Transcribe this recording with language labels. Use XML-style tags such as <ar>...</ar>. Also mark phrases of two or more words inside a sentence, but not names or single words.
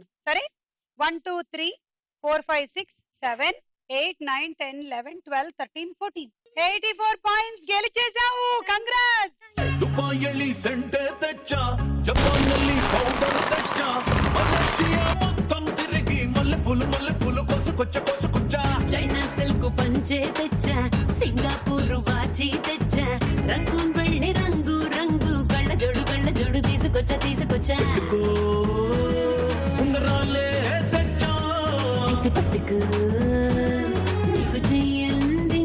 <te>సరే 1 2 3 4 5 6 7 8 9 10 11 12 13 14 84 పాయింట్స్ గెలిచేసావు. కంగ్రాట్స్. దుబాయల్లి సెంటె తెచ్చ జపాన్నల్లి పౌడర్ తెచ్చ మలేషియా మొత్తం తిరుగి మల్లెపులు కొసకొచ్చ చైనా సిల్క్ పంచే తెచ్చా సింగపూర్ వాచి తెచ్చా రంగూన్ వెళ్ళి రంగు రంగు కళ్ళ జోడు తీసుకొచ్చా ఉంగరాలే తెచ్చా ఇది పట్టుకు నీకు చెయ్యంది</te>